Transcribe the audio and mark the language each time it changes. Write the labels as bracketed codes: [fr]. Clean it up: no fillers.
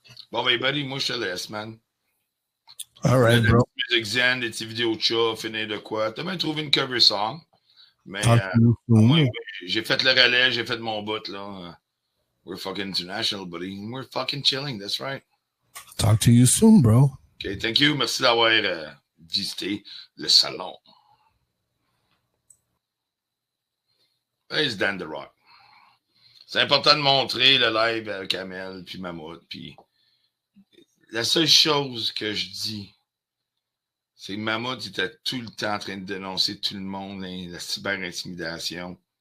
[fr] Bon, ben, buddy, moi, je te laisse, man. [en] All right, bro. [fr] Des musiques zen, des petites vidéos de chat, finir de quoi. T'as même trouvé une cover song. Mais moi, j'ai fait le relais, j'ai fait mon bout, là. [en] We're fucking international, buddy. We're fucking chilling, that's right. Talk to you soon, bro. OK, thank you. [fr] Merci d'avoir visité le salon. [en] It's Dan The Rock. [fr] C'est important de montrer le live avec Amel, puis Mammouth, puis la seule chose que je dis, c'est que Mammouth était tout le temps en train de dénoncer tout le monde, hein, la cyber-intimidation.